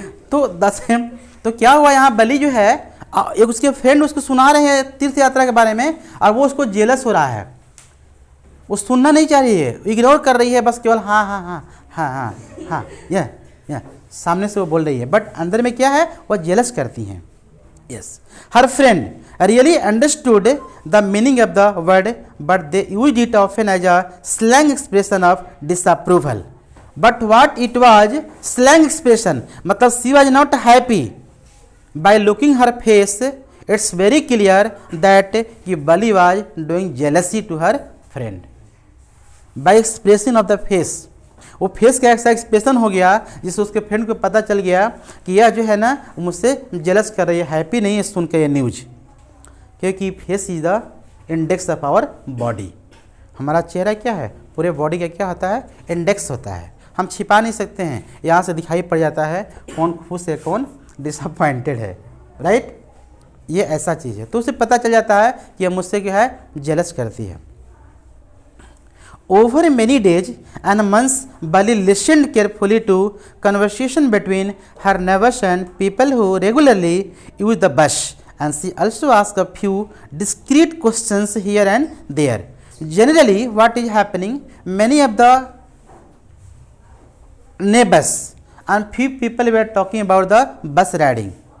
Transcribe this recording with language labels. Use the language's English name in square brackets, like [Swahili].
[Hindi] तो तो क्या हुआ यहाँ, बली जो है एक उसके फ्रेंड उसको सुना रहे हैं तीर्थ यात्रा के बारे में और वो उसको जेलस हो रहा है। वो सुनना नहीं चाह रही है, इग्नोर कर रही है, बस केवल हाँ हाँ हाँ हाँ हाँ हाँ या सामने से वो बोल रही है, बट अंदर में क्या है, वो जेलस करती हैं। [English] Yes, her friend really understood the meaning of the word, but they used it often as a slang expression of disapproval. But what it was slang expression, मतलब she was not happy. By looking her face, it's very clear that कि Bali was doing jealousy to her friend. By expression of the face, [Hindi] वो face का ऐसा expression हो गया जिससे उसके friend को पता चल गया कि यह जो है ना मुझसे जेलस कर रही है, हैप्पी नहीं है सुन के ये न्यूज। क्योंकि [English] Face is the index of our body. [Hindi] हमारा चेहरा क्या है, पूरे बॉडी का क्या होता है, इंडेक्स होता है। हम छिपा नहीं सकते हैं, यहाँ से दिखाई पड़ जाता है कौन खुश है कौन डिसअपॉइंटेड है, राइट। ये ऐसा चीज़ है, तो उसे पता चल जाता है कि यह मुझसे क्या है, जेलस करती है। [English] Over many days and months, Bali listened carefully to conversation between her neighbors and people who regularly use the bus, and she also asked a few discreet questions here and there. Generally, what is happening? Many of the neighbors and few people were talking about the bus riding.